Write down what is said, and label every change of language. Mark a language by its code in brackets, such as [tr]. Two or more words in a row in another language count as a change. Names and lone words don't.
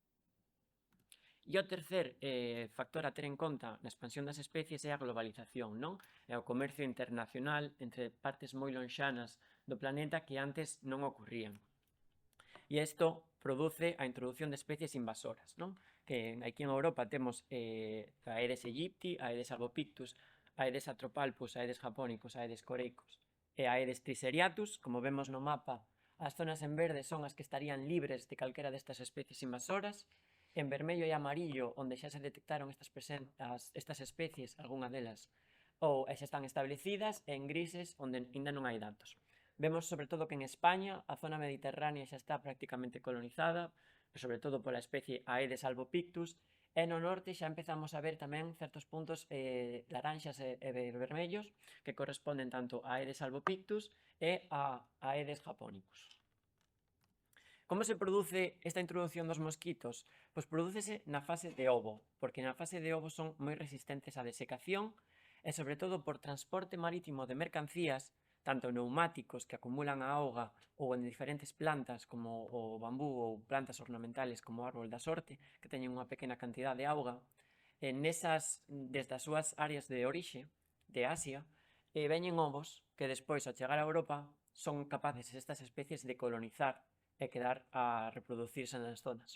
[gl] E o tercer factor a ter en conta na expansión das especies é a globalización, non? É o comercio internacional entre partes moi lonxanas do planeta que antes non ocurrían. E isto produce a introducción de especies invasoras, non? Que aquí en Europa temos Aedes aegypti, Aedes albopictus, Aedes atropalpus, Aedes japonicus, Aedes coreicus e Aedes triseriatus. Como vemos no mapa, as zonas en verde son as que estarían libres de calquera destas especies invasoras. En vermello e amarillo, onde xa se detectaron estas especies, algunha delas, ou xa están establecidas, e en grises, onde ainda non hai datos. Vemos sobre todo que en España a zona mediterránea xa está prácticamente colonizada, sobre todo pola especie Aedes albopictus, e no norte xa empezamos a ver tamén certos puntos laranxas e vermellos que corresponden tanto a Aedes albopictus e a Aedes japonicus. Como se produce esta introducción dos mosquitos? Pois prodúcese na fase de ovo, porque na fase de ovo son moi resistentes á desecación e sobre todo por transporte marítimo de mercancías, tanto neumáticos que acumulan a auga ou en diferentes plantas como o bambú ou plantas ornamentales como o árbol da sorte, que teñen unha pequena cantidad de auga, desde as súas áreas de orixe, de Asia, veñen ovos que despois, ao chegar a Europa, son capaces estas especies de colonizar e quedar a reproducirse nas zonas.